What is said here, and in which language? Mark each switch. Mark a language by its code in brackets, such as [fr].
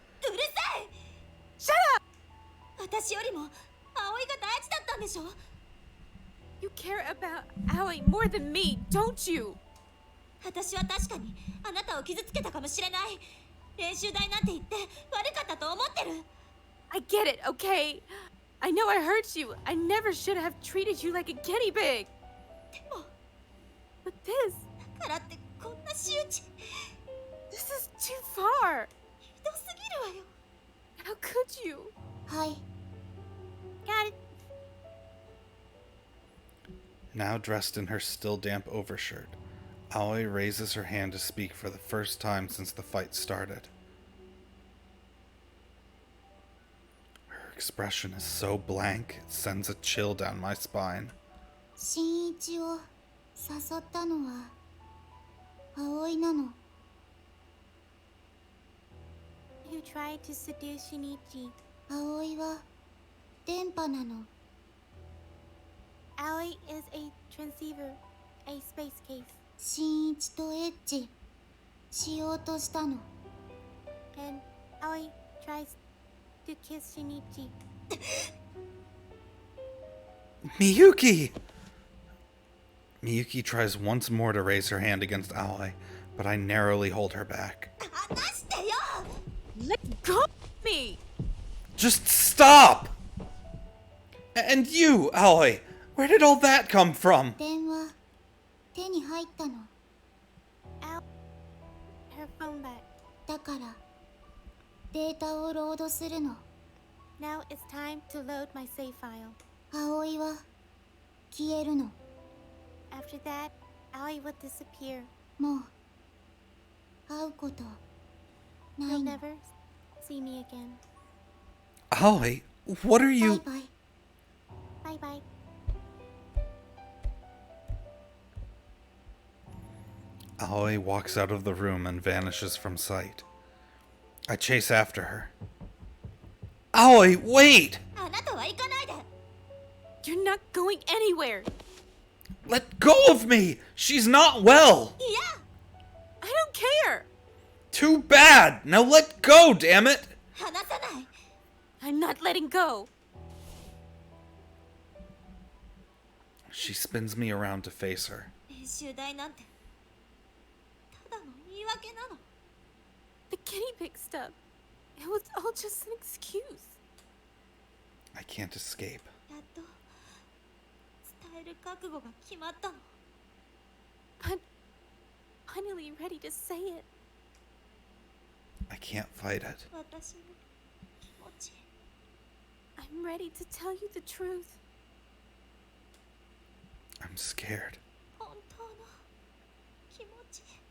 [ja] うるさい。 [en] Shut up! [ja] 私よりも葵が大事だったんでしょ。 [en] You care about Aoi more than me, don't you? [ja] 私は確かにあなたを傷つけたかもしれない。練習台なんて言って悪かったと思ってる。 [en] I get it, okay? I know I hurt you. I never should have treated you like a guinea pig. [ja] でも [en] But this [ja] だからってこんな仕打ち [en] is too far. [ja] ひどすぎるわよ。 [en] How could you? [ja] はい。 [en] Got it. Now dressed in her still damp overshirt, Aoi raises her hand to speak for the first time since the fight started. Her expression is so blank, it sends a chill down my spine. [ja] 新一を誘ったのは葵なの。 [en] You tried to seduce Shinichi. [ja] 葵は電波なの。 [en] Aoi is a transceiver, a space case, [ja] 新一とエッチしようとしたの。 [en] and Aoi tries to kiss Shinichi. Miyuki! Miyuki tries once more to raise her hand against Aoi, but I narrowly hold her back. [ja] 話してよ。 [en] Let go of me. Just stop! And you, Aoi, where did all that come from? [ja] 電話手に入ったの。 [en] Her phone back. [ja] だからデータをロードするの。 [en] Now it's time to load my save file. [ja] 葵は消えるの。 [en] After that, Aoi would disappear. [ja] もう会うことな [en] You'll [ja] いの。 [en] never see me again. Aoi, what are バイ you... バイ。 Bye bye. Aoi walks out of the room and vanishes from sight. I chase after her. Aoi, wait! [ja] あなたは行かないで。 [en] You're not going anywhere. Let go of me! She's not well! [ja] いや [en] I don't care. Too bad! Now let go, damn it! [ja] 離さない。 [en] I'm not letting go. She spins me around to face her. [ja] 練習台なんてただの言い訳なの。 [en] The guinea pig stuff. It was all just an excuse. I can't escape. [ja] やっと伝える覚悟が決まったの。 [en] But finally ready to say it. I can't fight it. [ja] 私の気持ち。 [en] I'm ready to tell you the truth. I'm scared. [ja] 本当の気持ち。